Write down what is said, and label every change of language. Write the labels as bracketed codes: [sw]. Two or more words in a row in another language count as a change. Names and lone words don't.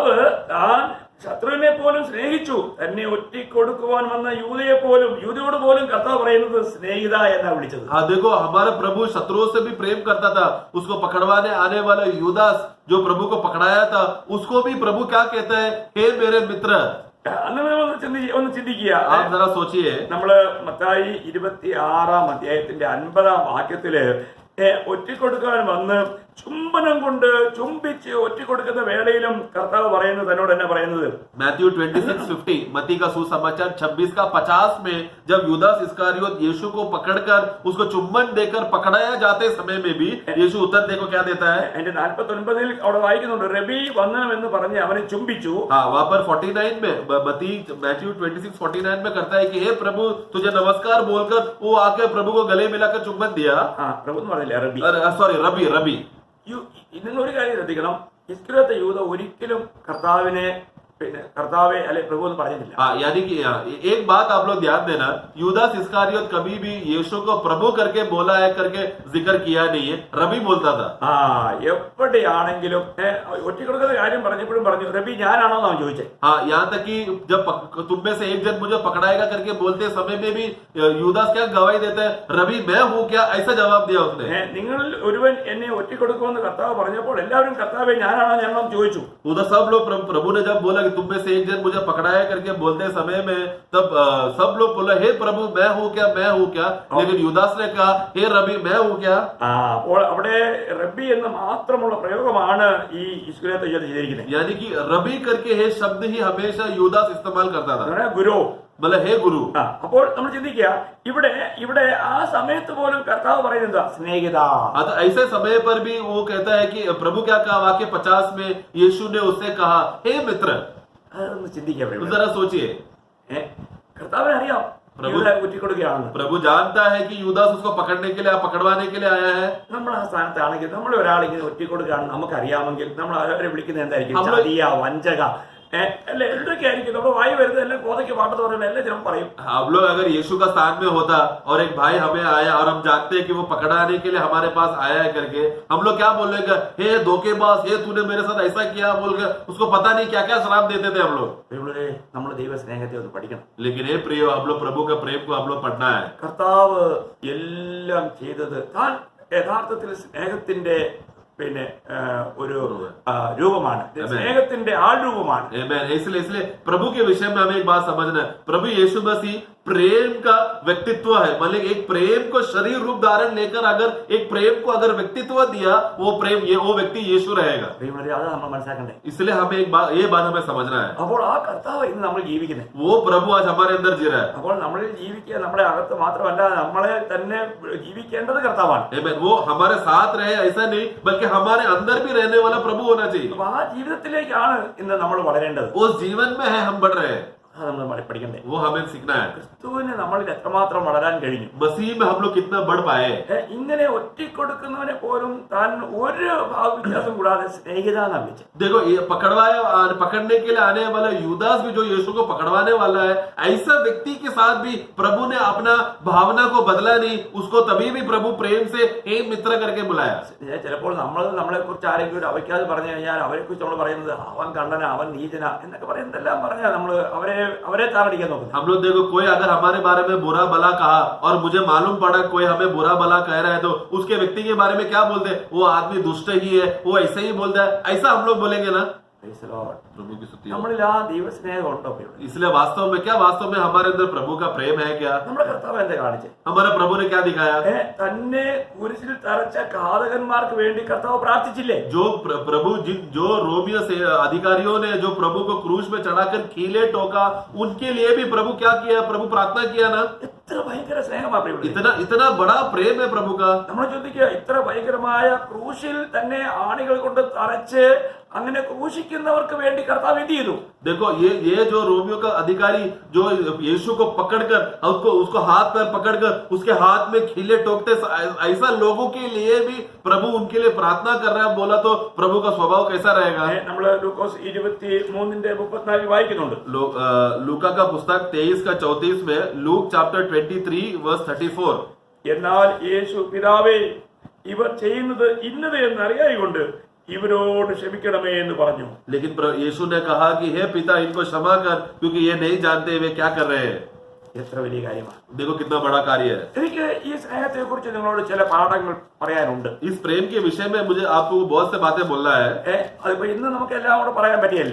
[ml] കർത്താവ് താൻ ശത്രുവിനെ പോലും സ്നേഹിച്ചു. തന്നെ ഒറ്റിക്കൊടുക്കുവാൻ വന്ന യൂതയോട് പോലും കർത്താവ് പറയുന്നത് സ്നേഹിത എന്നാ വിളിച്ചത്. [hi] हाँ देखो, हमारा प्रभु शत्रुओं से भी प्रेम करता था. उसको पकड़वाने आने वाला यूदास जो प्रभु को पकड़ाया था, उसको भी प्रभु क्या कहता है, हे मेरे मित्र. [ml] അങ്ങനെ ഒന്ന് ചിന്തിക്കുക. [hi] आप जरा सोचिए, [ml] നമ്മള് മത്തായി 26-ാം അധ്യായത്തിന്റെ 50-ാം വാക്യത്തില് ഒറ്റിക്കൊടുക്കാൻ വന്ന് ചുംബനം കൊണ്ട് ചുംബിച്ച് ഒറ്റിക്കൊടുക്കുന്ന വേളയിലും കർത്താവ് പറയുന്നത് തന്നോട് എന്നാ പറയുന്നത്? [hi] मैथ्यू 26:50, मत्ती का सुसमाचार 26 का 50 में जब यूदास इस्करियोत यीशु को पकड़कर उसको चुम्बन देकर पकड़ाया जाते समय में भी यीशु उत्तर देखो क्या देता है. [ml] അതിന്റെ 49-ൽ അവിടെ വായിക്കുന്നുണ്ട്, റബി വന്ദനം എന്ന് പറഞ്ഞ് അവനെ ചുംബിച്ചു. [hi] हाँ, वहां पर 49 में मैथ्यू 26:49 में करता है कि हे प्रभु तुझे नमस्कार बोलकर वो आके प्रभु को गले मिलाकर चुम्बन दिया. [ml] പ്രഭു എന്ന് പറഞ്ഞില്ല, റബി. [hi] सॉरी, रबी. [ml] ഇന്നൊരു കാര്യം ശ്രദ്ധിക്കണം, ഇസ്കറിയോത്ത് യൂദ ഒരിക്കലും കർത്താവെ അല്ലെ പ്രഭു എന്ന് പറഞ്ഞിട്ടില്ല. [hi] हाँ, यानी कि एक बात आप लोग ध्यान देना, यूदास इस्करियोत कभी भी यीशु को प्रभु करके बोला है करके जिक्र किया नहीं है, रबी बोलता था. [ml] എവിടെയാണെങ്കിലും ഒറ്റിക്കൊടുക്കുന്ന കാര്യം പറഞ്ഞപ്പോഴും പറഞ്ഞു റബി ഞാനാണോ എന്നാണ് ചോദിച്ചത്. [hi] हाँ, यहाँ तक कि जब तुम में से एक जन मुझे पकड़ाएगा करके बोलते समय में भी यूदास क्या गवाही देता है, रबी मैं हूँ क्या, ऐसा जवाब दिया उसने. [ml] നിങ്ങളിൽ ഒരുവൻ എന്നെ ഒറ്റിക്കൊടുക്കുമെന്ന് കർത്താവ് പറഞ്ഞപ്പോൾ എല്ലാവരും കർത്താവെ ഞാനാണോ ചോദിച്ചു. [hi] उधर सब लोग प्रभु ने जब बोला कि तुम में से एक जन मुझे पकड़ाया करके बोलते समय में, तब सब लोग बोला हे प्रभु मैं हूँ क्या. लेकिन यूदास ने कहा हे रबी मैं हूँ क्या. [ml] അപ്പോൾ അവിടെ റബി എന്ന മാത്രമുള്ള പ്രയോഗമാണ് ഈ ഇസ്കറിയോത്ത് ചെയ്തിരിക്കുന്നത്. [hi] यानी कि रबी करके हे शब्द ही हमेशा यूदास इस्तेमाल करता था, [ml] ഗുരു, [hi] मतलब हे गुरु. [ml] അപ്പോൾ നമ്മൾ ചിന്തിക്കുക, ഇവിടെ ആ സമയത്ത് പോലും കർത്താവ് പറയുന്നത് സ്നേഹിത. [hi] ऐसे समय पर भी वो कहता है कि प्रभु क्या कहा, वाक्य 50 में यीशु ने उससे कहा हे मित्र. [ml] അതൊന്ന് ചിന്തിക്കാം. [hi] जरा सोचिए, [ml] കർത്താവിനെ അറിയാം ഇവിടെ ഒറ്റിക്കൊടുക്കുകയാണെന്ന്. [hi] प्रभु जानता है कि यूदास उसको पकड़ने के लिए, पकड़वाने के लिए आया है. [ml] നമ്മൾ ആ സ്ഥാനത്താണെങ്കിൽ നമ്മൾ ഒരാളിങ്ങനെ ഒറ്റിക്കൊടുക്കുകയാണെന്ന് നമുക്കറിയാമെങ്കിൽ നമ്മൾ അവരെ വിളിക്കുന്നത് എന്തായിരിക്കും? നമ്മള് ചതിയ, വഞ്ചക, അല്ലെ എന്തൊക്കെ ആയിരിക്കും നമ്മുടെ വായി വരുന്നത്? എല്ലാം കോതയ്ക്ക് പാട്ടെന്ന് പറയുന്നത് എല്ലാം ചിലപ്പോൾ പറയും. [hi] हम लोग अगर यीशु का स्थान में होता और एक भाई हमें आया और हम जानते हैं कि वो पकड़ाने के लिए हमारे पास आया है करके, हम लोग क्या बोलेंगे, हे धोखेबाज, हे तूने मेरे साथ ऐसा किया बोलकर उसको पता नहीं क्या क्या श्राप देते थे हम लोग. [ml] നമ്മൾ ദൈവ സ്നേഹത്തെ ഒന്ന് പഠിക്കണം. [hi] लेकिन हे प्रियो, हम लोग प्रभु के प्रेम को हम लोग पढ़ना है. [ml] കർത്താവ് എല്ലാം ചെയ്തത് താൻ യഥാർത്ഥത്തിൽ സ്നേഹത്തിന്റെ ഒരു രൂപമാണ്, സ്നേഹത്തിന്റെ ആൾ രൂപമാണ്. [hi] इसलिए प्रभु के विषय में हमें एक बात समझना है, प्रभु यीशु मसीह प्रेम का व्यक्तित्व है. मतलब एक प्रेम को शरीर रूप धारण लेकर अगर एक प्रेम को अगर व्यक्तित्व दिया, वो प्रेम वो व्यक्ति यीशु रहेगा. [ml] അത് നമ്മൾ മനസ്സിലാക്കണ്ടേ. [hi] इसलिए हमें ये बात हमें समझना है. [ml] അപ്പോൾ ആ കർത്താവ് ഇന്ന് നമ്മൾ ജീവിക്കുന്നത്, [hi] वो प्रभु आज हमारे अंदर जी रहा है. [ml] അപ്പോൾ നമ്മളിൽ ജീവിക്കുക നമ്മുടെ അകത്ത് മാത്രമല്ല, നമ്മളെ തന്നെ ജീവിക്കേണ്ടത് കർത്താവാണ്. [hi] वो हमारे साथ रहे ऐसा नहीं, बल्कि हमारे अंदर भी रहने वाला प्रभु होना चाहिए. [ml] അപ്പൊ ആ ജീവിതത്തിലേക്കാണ് ഇന്ന് നമ്മൾ വളരേണ്ടത്. [hi] उस जीवन में है हम बढ़ रहे हैं, [ml] അത് നമ്മൾ പഠിക്കണ്ടേ. [hi] वो हमें सीखना है. [ml] ക്രിസ്തുവിന് നമ്മളിൽ എത്രമാത്രം വളരാൻ കഴിഞ്ഞു, [hi] मसीह में हम लोग कितना बढ़ पाए. [ml] ഇങ്ങനെ ഒറ്റിക്കൊടുക്കുന്നവനെ പോലും താൻ ഒരു ഭാവവ്യത്യാസം കൂടാതെ സ്നേഹിത എന്നാണ് വിളിച്ചത്. [hi] देखो, ये पकड़ने के लिए आने वाला यूदास भी जो यीशु को पकड़वाने वाला है, ऐसा व्यक्ति के साथ भी प्रभु ने अपना भावना को बदला नहीं. उसको तभी भी प्रभु प्रेम से हे मित्र करके बुलाया. [ml] ചിലപ്പോൾ നമ്മളെ കുറിച്ച് ആരെങ്കിലും ഒരു അവയ്ക്കാതെ പറഞ്ഞു കഴിഞ്ഞാൽ അവരെ കുറിച്ച് നമ്മൾ പറയുന്നത് അവൻ കണ്ണന, അവൻ നീചന എന്നൊക്കെ പറയുന്നതെല്ലാം പറഞ്ഞാൽ നമ്മൾ അവരെ താറടിക്കാൻ നോക്കുന്നത്. [hi] हम लोग देखो, कोई अगर हमारे बारे में बुरा भला कहा और मुझे मालूम पड़ा कोई हमें बुरा भला कह रहा है, तो उसके व्यक्ति के बारे में क्या बोलते हैं, वो आदमी दुष्ट ही है, वो ऐसे ही बोलता है, ऐसा हम लोग बोलेंगे ना. प्रभु की स्तुति हो. [ml] നമ്മളിൽ ആ ദൈവസ്നേഹം ഉണ്ടോ? [hi] इसलिए वास्तव में हमारे अंदर प्रभु का प्रेम है क्या? [ml] നമ്മുടെ കർത്താവ് എന്താ കാണിച്ചത്? [hi] हमारे प्रभु ने क्या दिखाया? [ml] തന്നെ കുരിശിൽ തറച്ച ഘാതകന്മാർക്ക് വേണ്ടി കർത്താവ് പ്രാർത്ഥിച്ചില്ലേ? [hi] जो प्रभु जो रोमियो से अधिकारियों ने जो प्रभु को क्रूस में चढ़ाकर कीले ठोका, उनके लिए भी प्रभु क्या किया? प्रभु प्रार्थना किया ना. [ml] എത്ര ഭയങ്കര സ്നേഹമാണ് [hi] इतना बड़ा प्रेम है प्रभु का. [ml] നമ്മൾ ചോദിക്കുക, ഇത്ര ഭയങ്കരമായ ക്രൂശിൽ തന്നെ ആണികൾ കൊണ്ട് തറച്ച് അങ്ങനെ ക്രൂശിക്കുന്നവർക്ക് വേണ്ടി കർത്താവ് എന്ത് ചെയ്തു? [hi] देखो, ये जो रोमियो का अधिकारी जो यीशु को पकड़कर उसको हाथ पैर पकड़कर उसके हाथ में खीले ठोकते, ऐसा लोगों के लिए भी प्रभु उनके लिए प्रार्थना कर रहा है. बोला तो प्रभु का स्वभाव कैसा रहेगा? [ml] നമ്മൾ ലൂക്കോസ് 23:34 വായിക്കുന്നുണ്ട്. [hi] लूका का पुस्तक 23:34 में, लूक चैप्टर 23:34. [ml] എന്നാൽ യേശു പിതാവേ ഇവർ ചെയ്യുന്നത് ഇന്നത് എന്ന് അറിയായിക്കൊണ്ട് ഇവരോട് ക്ഷമിക്കണമേ എന്ന് പറഞ്ഞു. [hi] लेकिन यीशु ने कहा कि हे पिता इनको क्षमा कर क्योंकि ये नहीं जानते वे क्या कर रहे हैं। [ml] എത്ര വലിയ കാര്യമാണ്. [hi] देखो कितना बड़ा कार्य है। [ml] എനിക്ക് ഈ സ്നേഹത്തെ കുറിച്ച് നിങ്ങളോട് ചില പാഠങ്ങൾ പറയാനുണ്ട്. [hi] इस प्रेम के विषय में मुझे आपको बहुत से बातें बोलना है। [ml] അതിപ്പോ ഇന്ന് നമുക്ക് എല്ലാം കൂടെ പറയാൻ പറ്റിയല്ല.